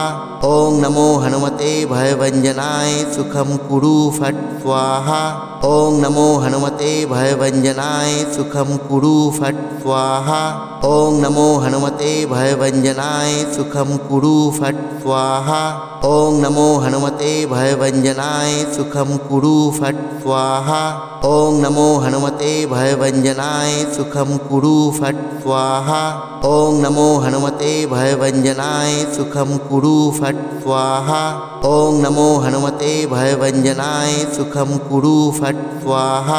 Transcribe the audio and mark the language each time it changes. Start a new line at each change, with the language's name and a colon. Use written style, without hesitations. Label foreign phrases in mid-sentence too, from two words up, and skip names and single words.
Sanskrit: ওং নমো হনুমতে ভয়ভঞ্জনায় সুখম কুরু ফট স্বাহা। ওং নমো হনুমতে ভয়ভঞ্জনায় সুখম কুরু ফট স্বাহা। ওং নমো হনুমতে ভয়ভঞ্জনায় সুখম কুরু ফট স্বাহা। ওং নমো হনুমতে ভয়ভঞ্জনায় সুখম কুরু ফট স্বাহা। ওং নমো হনুমতে हनुमते भयभञ्जनाय सुखं कुरु फट् स्वाहा। ॐ नमो हनुमते भयभञ्जनाय सुखं कुरु फट् स्वाहा। ॐ नमो हनुमते भयभञ्जनाय सुखं कुरु फट् स्वाहा।